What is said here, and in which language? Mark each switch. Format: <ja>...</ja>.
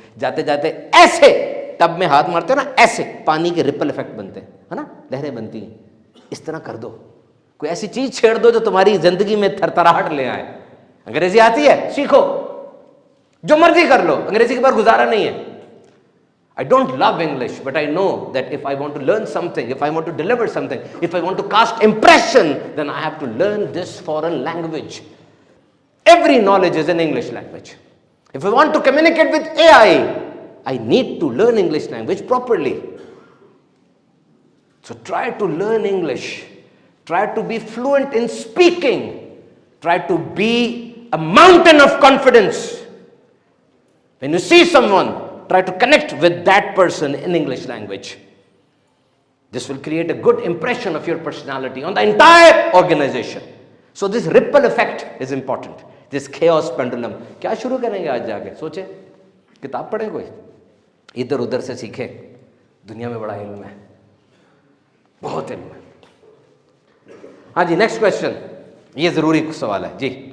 <ur>جاتے جاتے ایسے ٹب میں ہاتھ مارتے ہو نا, ایسے پانی کے ریپل افیکٹ بنتے ہیں نا, لہریں بنتی ہیں. اس طرح کر دو. کوئی ایسی چیز چھیڑ دو جو تمہاری زندگی میں تھر تھراہٹ لے آئے. انگریزی آتی ہے سیکھو, جو مرضی کر لو, انگریزی کے بعد گزارا نہیں ہے.</ur> <en>I don't love English, but I know that if I want to learn something, if I want to deliver something, if I want to cast impression, then I have to learn this foreign language. Every knowledge is in English language. If I want to communicate with AI, I need to learn English language properly. So try to learn English. Try to be fluent in speaking. Try to be a mountain of confidence. When you see someone, try to connect with that person in English language. This will create a good impression of your personality on the entire organization. So this ripple effect is important. This chaos pendulum.</en> <ur>کیا شروع کریں گے آج جا کے؟ سوچیں, کتاب پڑھیں, کوئی ادھر ادھر سے سیکھیں. دنیا میں بڑا علم ہے, بہت علم ہے. ہاں جی, نیکسٹ کوشچن. یہ ضروری سوال ہے جی.</ur>